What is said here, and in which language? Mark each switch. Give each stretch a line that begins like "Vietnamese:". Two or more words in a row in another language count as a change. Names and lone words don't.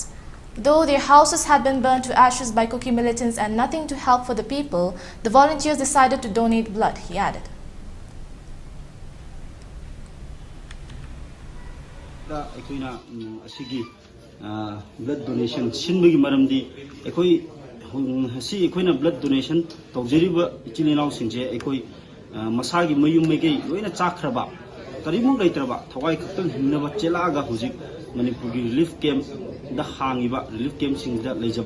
English: Though their houses had been burned to ashes by Kuki militants and nothing to help for the people, the volunteers decided to donate blood, he added. Blood donation
Manipuri: sinbagi maramdi ekoi hasi ekoi na
English: blood donation
Manipuri: tawjeriba ichilinaw singje ekoi masagi mayum mege loina chakraba karimu leitraba thawai khaktan hinnaba chelaga hujik Manipur gi
English: relief camp
Manipuri: da hangiba
English: relief camp
Manipuri: singda leijaba